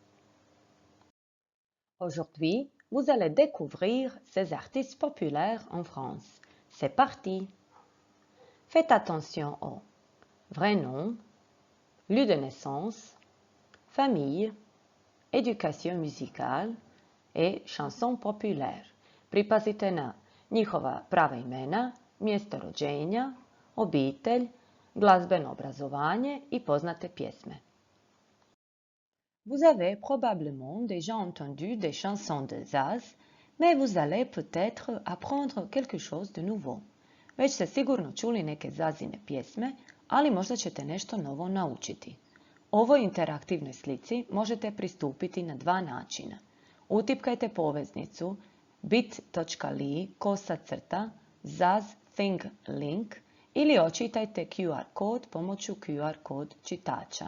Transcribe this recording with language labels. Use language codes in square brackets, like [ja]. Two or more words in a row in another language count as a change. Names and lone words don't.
[fr] Aujourd'hui, vous allez découvrir ces artistes populaires en France. C'est parti! Faites attention aux vrai nom, lieu de naissance, famille, éducation musicale et chansons populaires. [hr] Pripazite na njihova prava imena, mjesto rođenja, obitelj, glazbeno obrazovanje i poznate pjesme. [fr] Vous avez probablement déjà entendu des chansons de Zaz, mais vous allez peut-être apprendre quelque chose de nouveau. [hr] Već ste sigurno čuli neke Zazine pjesme, ali možda ćete nešto novo naučiti. Ovoj interaktivnoj slici možete pristupiti na dva načina. Utipkajte poveznicu bit.ly/zaz-thing-link ili očitajte QR kod pomoću QR kod čitača.